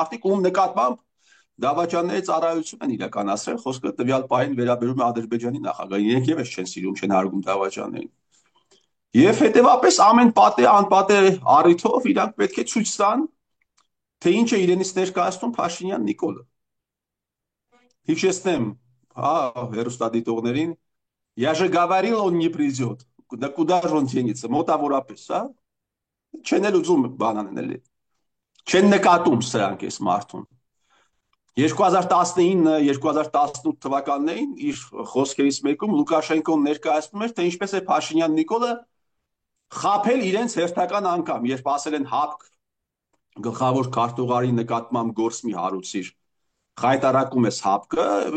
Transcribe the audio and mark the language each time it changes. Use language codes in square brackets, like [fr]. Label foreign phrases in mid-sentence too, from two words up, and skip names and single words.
[hy] մարդիկ, ում նկատմամբ դավաճանների ծառայություն են իրականացրել, խոսքը տվյալ պահին վերաբերում է Ադրբեջանի նախագահին, իրենք եւս չեն սիրում, չեն հարգում դավաճաններին։ Եվ հետեւապես ամեն պատե անպատե առիթով իրանք պետք է ցույց տան, թե ինչ է իրենից ներկայացնում Փաշինյան Նիկոլը։ Հիշեցնեմ, հա, հերոստատիտողներին, [ru] я же говорил, он не придет. Да куда же он денется? [hy] Մոտավորապես, հա։ Չեն էլ ուզում բան անեն էլի։ Չեն նկատում սրանք այս մարդուն։ 2019-2018 թվականներին իր խոսքերից մեկում Լուկաշենկոն ներկայացնում էր, թե ինչպես է Փաշինյան Նիկոլը խաբել իրենց հերթական անգամ, երբ ասել են ՀԱՊԿ գլխավոր քարտուղարի նկատմամբ գործ մի հարուցիր, խայտարակում ես ՀԱՊԿ-ը,